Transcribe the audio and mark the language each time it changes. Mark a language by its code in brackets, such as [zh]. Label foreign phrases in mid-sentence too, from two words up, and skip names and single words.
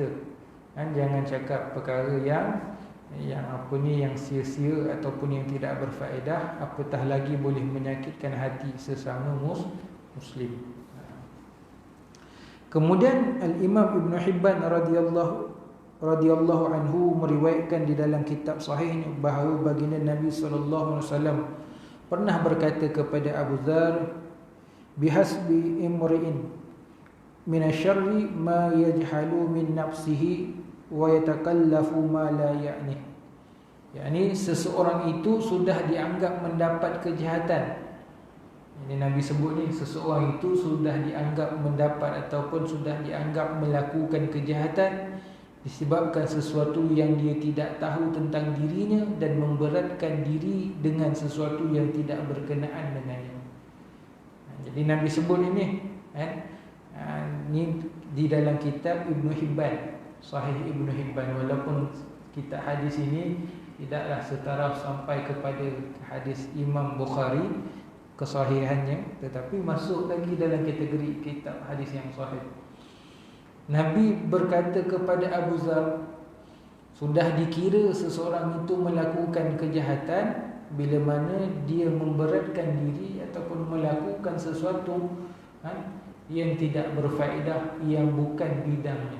[ms] Jangan cakap perkara yang sia-sia ataupun yang tidak berfaedah, apatah lagi boleh menyakitkan hati sesama muslim. Kemudian Al-Imam Ibn Hibban [ar] رضي الله عنه [ms] meriwayatkan di dalam kitab sahihnya bahawa baginda Nabi [ar] صلى الله عليه وسلم [ms] pernah berkata kepada Abu Dzar, [ar] بحسب امرئ من الشر ما يجهل من نفسه ويتكلف ما لا يعنيه. [ms] yakni seseorang itu sudah dianggap mendapat kejahatan. Ini Nabi sebut ni, seseorang itu sudah dianggap mendapat ataupun sudah dianggap melakukan kejahatan disebabkan sesuatu yang dia tidak tahu tentang dirinya dan memberatkan diri dengan sesuatu yang tidak berkenaan dengannya. Jadi Nabi sebut ini ini di dalam kitab Ibn Hibban, Sahih Ibn Hibban. Walaupun kitab hadis ini tidaklah setaraf sampai kepada hadis Imam Bukhari kesahihannya, tetapi masuk lagi dalam kategori kitab hadis yang sahih. Nabi berkata kepada Abu Dzar, sudah dikira seseorang itu melakukan kejahatan bila mana dia memberatkan diri ataupun melakukan sesuatu yang tidak berfaedah, yang bukan bidangnya.